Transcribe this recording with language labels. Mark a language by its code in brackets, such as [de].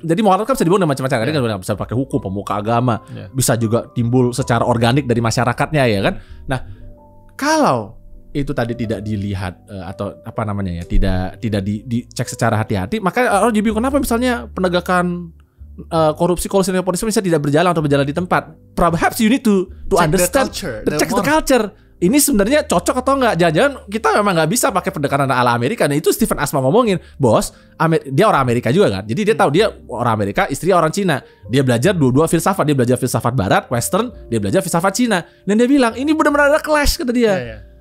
[id] Jadi moral kan bisa dibangun dengan macam-macam. Kan bisa pakai hukum, pemuka agama, bisa juga timbul secara organik dari masyarakatnya ya kan. Nah, kalau itu tadi tidak dilihat atau apa namanya ya, tidak dicek secara hati-hati, maka orang jadi bingung kenapa misalnya penegakan korupsi nepotisme bisa tidak berjalan atau berjalan di tempat. [en] Perhaps you need to understand check the culture. [id] Ini sebenarnya cocok atau enggak? Jangan-jangan kita memang nggak bisa pakai pendekatan ala Amerika. Nah itu Stephen Asma ngomongin, bos, dia orang Amerika juga kan. Jadi dia tahu dia orang Amerika, istri orang Cina. Dia belajar dua filsafat. Dia belajar filsafat Barat, Western. Dia belajar filsafat Cina. Dan dia bilang ini benar-benar ada clash kata dia.